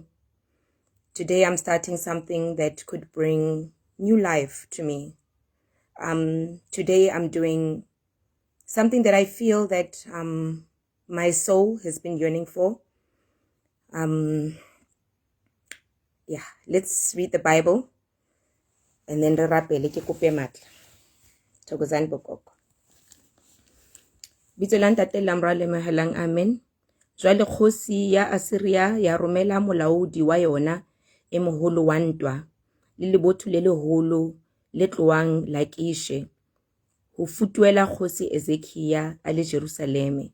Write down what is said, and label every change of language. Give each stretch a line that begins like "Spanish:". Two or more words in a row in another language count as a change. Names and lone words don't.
English: Today I'm starting something that could bring new life to me. Today I'm doing something that I feel that my soul has been yearning for. Yeah, let's read the Bible and then
Southern Sotho: re rapele ke kope matla. Thokozani bogogo. Bitso la ntate la mra le mehelang, amen. Jwale kgosi ya Asiria ya romela molaodi wa yona e moholo wa ntwa le lebotho le leholo le tloang Lakishe ho futuela kgosi Ezekia a le Jerusaleme.